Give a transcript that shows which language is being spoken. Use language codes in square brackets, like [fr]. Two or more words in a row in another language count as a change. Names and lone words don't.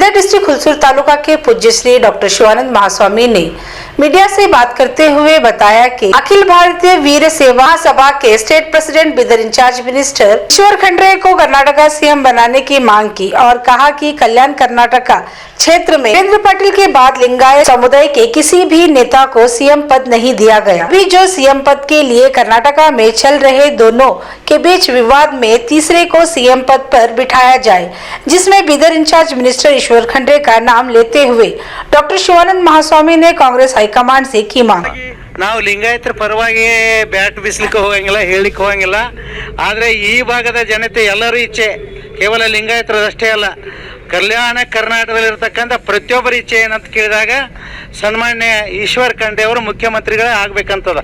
[hi] इधर डिस्ट्रिक्ट हुलसूर तालुका के पूज्य श्री डॉक्टर शिवानंद महास्वामी ने मीडिया से बात करते हुए बताया कि अखिल भारतीय वीर सेवा सभा के स्टेट प्रेसिडेंट बिदर इंचार्ज मिनिस्टर ईश्वर खंड्रे को कर्नाटक का सीएम बनाने की मांग की और कहा कि कल्याण कर्नाटक क्षेत्र में नरेंद्र पाटिल के बाद लिंगायत समुदाय के किसी भी नेता को सीएम पद नहीं दिया गया। अभी जो सीएम पद के लिए कर्नाटका में चल रहे दोनों के बीच विवाद में तीसरे को सीएम पद पर बिठाया जाए, जिसमें बिदर इंचार्ज मिनिस्टर ईश्वर खंड्रे का नाम लेते हुए डॉक्टर शिवानंद महास्वामी ने कांग्रेस हाईकमांड से की मांग। [kn] ನಾವು ಲಿಂಗಾಯತರ ಪರವಾಗಿ ಬ್ಯಾಟ್ ಬಿಸ್ಲಿಕ್ಕೆ ಹೋಗಂಗಿಲ್ಲ, ಹೇಳಿಕ್ಕೆ ಹೋಗಂಗಿಲ್ಲ. ಆದರೆ ಈ ಭಾಗದ ಜನತೆ ಎಲ್ಲರೂ ಇಚ್ಛೆ, ಕೇವಲ ಲಿಂಗಾಯತರದಷ್ಟೇ ಅಲ್ಲ, ಕಲ್ಯಾಣ ಕರ್ನಾಟಕದಲ್ಲಿರ್ತಕ್ಕಂಥ ಪ್ರತಿಯೊಬ್ಬರ ಇಚ್ಛೆ ಏನಂತ ಕೇಳಿದಾಗ ಸನ್ಮಾನ್ಯ ಈಶ್ವರ್ ಖಂಡ್ರೆ ಅವರು ಮುಖ್ಯಮಂತ್ರಿಗಳೇ ಆಗ್ಬೇಕಂತದ.